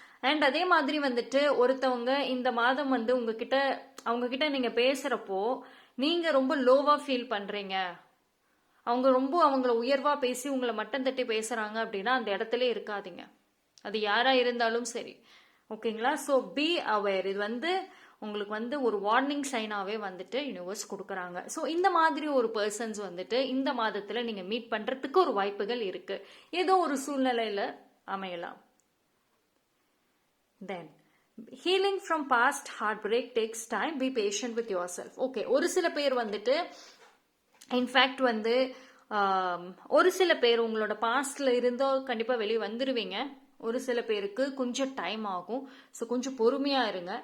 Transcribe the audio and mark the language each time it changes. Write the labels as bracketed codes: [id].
[ta] And அதே மாதிரி வந்துட்டு ஒருத்தவங்க இந்த மாதம் வந்து அவங்க கிட்ட நீங்க பேசுறப்போ நீங்க ரொம்ப லோவா ஃபீல் பண்றீங்க, அவங்க ரொம்ப அவங்கள உயர்வா பேசி உங்களை மட்டம் தட்டி பேசுறாங்க அப்படின்னா அந்த இடத்துல இருக்காதீங்க. அது யாரா இருந்தாலும் சரி. ஓகேங்களா? [en] So be aware. [ta] இது வந்து உங்களுக்கு வந்து ஒரு வார்னிங் சைனாவே வந்துட்டு யூனிவர்ஸ் கொடுக்குறாங்க. ஸோ இந்த மாதிரி ஒரு பர்சன்ஸ் வந்துட்டு இந்த மாதத்துல நீங்க மீட் பண்றதுக்கு ஒரு வாய்ப்புகள் இருக்கு. ஏதோ ஒரு சூழ்நிலையில அமையலாம். [en] Then, healing from past heartbreak takes time. Be patient with yourself. [ta] Okay, ஒரு சில பேர் வந்துட்டு இன்ஃபேக்ட் வந்து ஒரு சில பேர் உங்களோட பாஸ்ட்ல இருந்தோ கண்டிப்பா வெளியே வந்துருவீங்க. ஒரு சில பேருக்கு கொஞ்சம் டைம் ஆகும். ஸோ கொஞ்சம் பொறுமையா இருங்க.